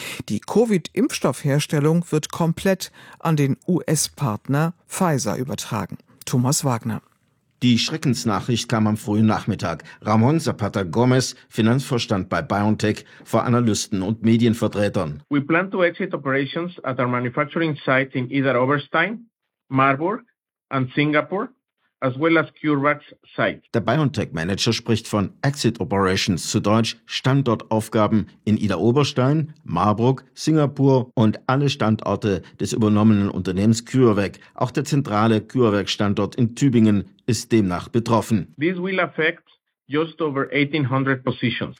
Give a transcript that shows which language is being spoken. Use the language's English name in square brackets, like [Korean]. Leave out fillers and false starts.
[German] Die Covid-Impfstoffherstellung wird komplett an den US-Partner Pfizer übertragen. Thomas Wagner. Die Schreckensnachricht kam am frühen Nachmittag. Ramon Zapata Gomez, Finanzvorstand bei BioNTech, vor Analysten und Medienvertretern. [English] We plan to exit operations at our manufacturing site in either Oberstein, Marburg and Singapore, as well as CureVac site. [German] Der BioNTech-Manager spricht von Exit Operations, zu Deutsch Standortaufgaben in Idar-Oberstein, Marburg, Singapur und alle Standorte des übernommenen Unternehmens CureVac. Auch der zentrale CureVac-Standort in Tübingen ist demnach betroffen. [English] This will affect just over 1800 positions.